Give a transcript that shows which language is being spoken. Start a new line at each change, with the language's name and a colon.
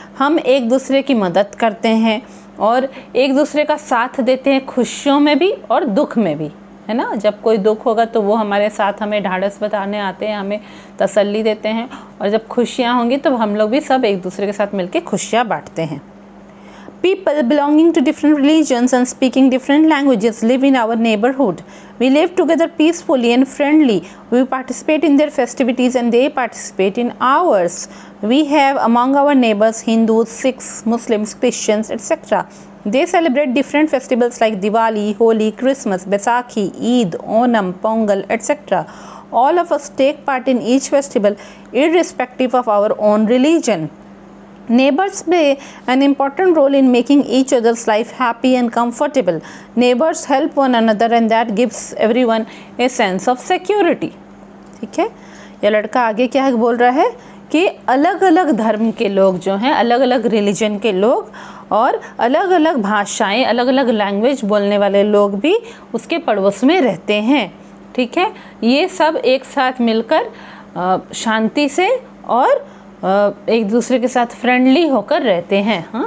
Hindi: हम एक दूसरे की मदद करते हैं और एक दूसरे का साथ देते हैं, खुशियों में भी और दुख में भी, है ना. जब कोई दुख होगा तो वो हमारे साथ हमें ढाढ़स बताने आते हैं, हमें तसल्ली देते हैं, और जब खुशियाँ होंगी तो हम लोग भी सब एक दूसरे के साथ मिलकर खुशियाँ बांटते हैं.
English: People belonging to different religions and speaking different languages live in our neighborhood. We live together peacefully and friendly. We participate in their festivities and they participate in ours. We have among our neighbors Hindus, Sikhs, Muslims, Christians, etc. They celebrate different festivals like Diwali, Holi, Christmas, Baisakhi, Eid, Onam, Pongal, etc. All of us take part in each festival irrespective of our own religion. Neighbors play an important role in making each other's life happy and comfortable. Neighbors help one another and that gives everyone a sense of security.
Hindi: ठीक है. यह लड़का आगे क्या बोल रहा है कि अलग अलग धर्म के लोग जो हैं, अलग अलग रिलीजन के लोग और अलग अलग भाषाएं, अलग अलग लैंग्वेज बोलने वाले लोग भी उसके पड़ोस में रहते हैं. ठीक है. ये सब एक साथ मिलकर शांति से और एक दूसरे के साथ फ्रेंडली होकर रहते हैं.